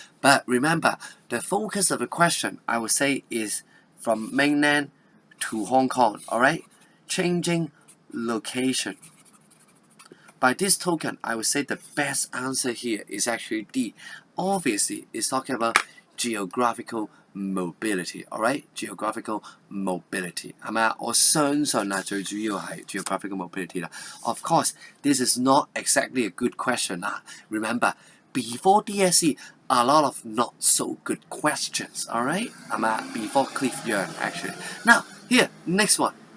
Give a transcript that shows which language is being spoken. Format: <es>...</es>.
<en>But remember, the focus of the question, I would say, is from mainland to Hong Kong, alright? Changing location. By this token, I would say the best answer here is actually D. Obviously, it's talking about geographical mobility, alright? Geographical mobility</en> <yue>係咪啊？我相信啊，最主要係</yue> <en>geographical mobility</en> <yue>啦。</yue> <en>Of course, this is not exactly a good question</en> <yue>啦。</yue> <en>Remember, before DSE, a lot of not so good questions, alright?</en> <yue>係咪啊？</yue> <en>Before Cliff Young, actually. Now, here, next one.</en>